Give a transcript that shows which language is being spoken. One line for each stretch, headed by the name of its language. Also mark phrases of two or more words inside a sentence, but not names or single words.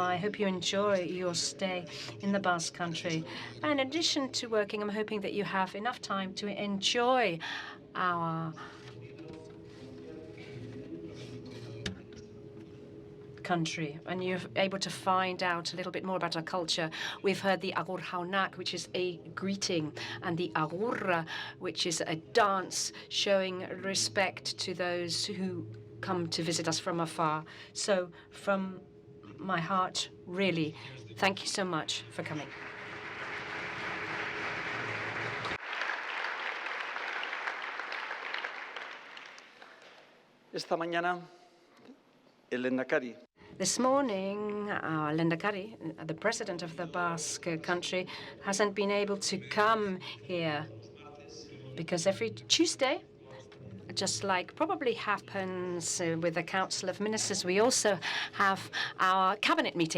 English: I hope you enjoy your stay in the Basque Country. And in addition to working, I'm hoping that you have enough time to enjoy our country, and you're able to find out a little bit more about our culture. We've heard the agur jaunak, which is a greeting, and the agurra, which is a dance showing respect to those who come to visit us from afar. So from my heart, really, thank you so much for coming.
Spanish: Esta mañana, el lehendakari.
English: This morning, our Lehendakari, the president of the Basque country, hasn't been able to come here because every Tuesday, just like probably happens with the Council of Ministers, we also have our cabinet meeting.